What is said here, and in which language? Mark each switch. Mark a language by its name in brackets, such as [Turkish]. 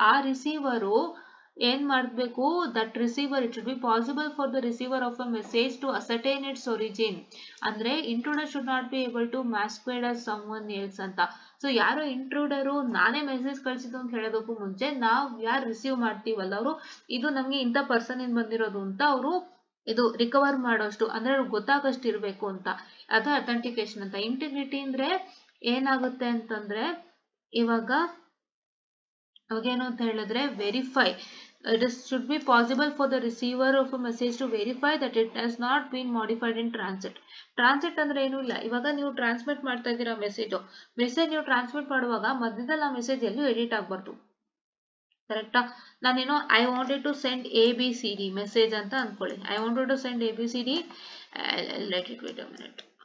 [Kannada] ಆ ರಿಸೀವರು ಏನ್ ಮಾಡಬೇಕು, [English] That receiver it should be possible for the receiver of a message to ascertain its origin, ಅಂದ್ರೆ intruder should not be able to masquerade as someone else ಅಂತ. [Kannada] So ಯಾರೋ ಇಂಟ್ರೂಡರು ನಾನೇ message ಕಳಿಸಿದ್ದು ಅಂತ ಹೇಳೋದಕ್ಕೂ ಮುಂಚೆ ನಾವು ಯಾರು ರಿಸೀವ್ ಮಾಡ್ತೀವಲ್ಲ ಅವರು ಇದು ನಮ್ಗೆ ಇಂಥ ಪರ್ಸನ್ ಇಂದ ಬಂದಿರೋದು ಅಂತ ಅವರು ಇದು ರಿಕವರ್ ಮಾಡೋಷ್ಟು ಅಂದ್ರೆ ಅವ್ರಿಗೆ ಗೊತ್ತಾಗಷ್ಟು ಇರಬೇಕು ಅಂತ, ಅದು ಅಥೆಂಟಿಕೇಶನ್ ಅಂತ. ಇಂಟಿಗ್ರಿಟಿ ಅಂದ್ರೆ ಏನಾಗುತ್ತೆ ಅಂತಂದ್ರೆ ಇವಾಗ ಅವಾಗೇನು ಅಂತ ಹೇಳಿದ್ರೆ verify, [English] it should be possible for the receiver of a message to verify that it has not been modified in transit. [Kannada] Transit ಅಂದ್ರೆ ಏನು ಇಲ್ಲ, ಇವಾಗ ನೀವು ಟ್ರಾನ್ಸ್ಮಿಟ್ ಮಾಡ್ತಾ ಇದ್ದೀರಾ ಮೆಸೇಜ್ ನೀವು ಟ್ರಾನ್ಸ್ಮಿಟ್ ಮಾಡುವಾಗ ಮಧ್ಯದಲ್ಲಿ ಆ ಮೆಸೇಜ್ ಎಲ್ಲೂ ಎಡಿಟ್ ಆಗಬಾರ್ದು, ಕರೆಕ್ಟಾ. ನಾನೇನೋ [English] I wanted to send ABCD message [Kannada] ಅಂತ ಅನ್ಕೊಳ್ಳಿ. [English] I wanted to send ABCD, let it wait a minute.